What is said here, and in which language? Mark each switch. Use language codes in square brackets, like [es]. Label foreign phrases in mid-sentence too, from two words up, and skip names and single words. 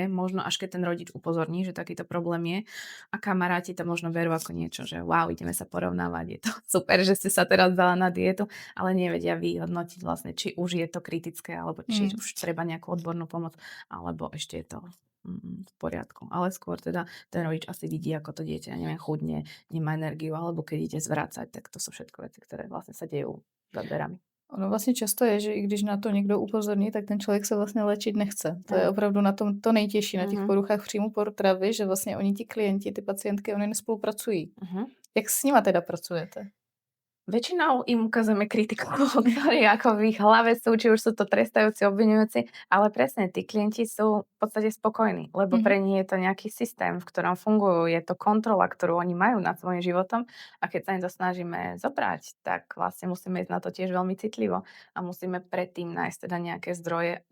[sk] Možno až keď ten rodič upozorní, že takýto problém je. A kamaráti to možno berú ako niečo, že wow, ideme sa porovnávať, je to super, že ste sa teraz dala na dietu, ale nevedia vyhodnotiť vlastne, či už je to kritické, alebo či Mm. už treba nejakú odbornú pomoc, alebo ešte je to v poriadku. Ale skôr teda ten rodič asi vidí, ako to dieťa, ja neviem, chudne, nemá energiu, alebo keď ide zvracať, tak to sú všetko veci, ktoré vlastne sa dejú za dverami. [cs] Ono vlastně často je, že i když na to někdo upozorní, tak ten člověk se vlastně léčit nechce. To je Áno. opravdu na tom to nejtěžší, na těch Mhm, poruchách příjmu potravy, že vlastně oni ti klienti, ty pacientky, oni nespolupracují. mhm. Jak s nima teda pracujete? [sk] Väčšinou im ukazujeme kritiku, ktorí ako v ich hlave sú, či už sú to trestajúci, obviňujúci, ale presne tí klienti sú v podstate spokojní, lebo Mhm. pre nich je to nejaký systém, v ktorom fungujú, je to kontrola, ktorú oni majú nad svojím životom a keď sa im to snažíme zobrať, tak vlastne musíme ísť na to tiež veľmi citlivo a musíme predtým nájsť teda nejaké zdroje.